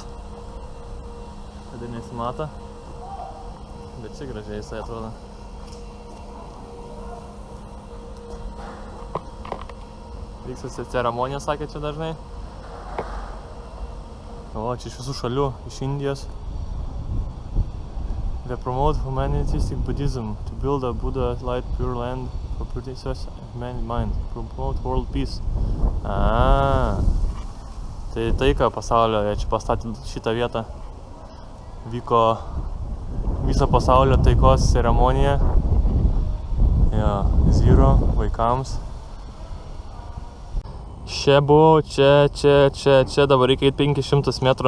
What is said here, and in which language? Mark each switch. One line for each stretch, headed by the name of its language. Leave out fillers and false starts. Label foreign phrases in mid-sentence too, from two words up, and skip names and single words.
Lithuanian: Kada nesimato. Bet čia gražiai jisai atrodo. Vyksta ceremonija, sakė čia dažnai. O, čia iš visų šalių, iš Indijos.
English: They promote humanistic Buddhism to build a Buddha light pure land for protectors mind, promote world peace.
Lithuanian: Tai taika pasaulio, jie čia pastatė šitą vietą. Vyko viso pasaulio taikos ceremonija. Jo, Zero vaikams. Čia buvau, čia, dabar reikia 500 metrų.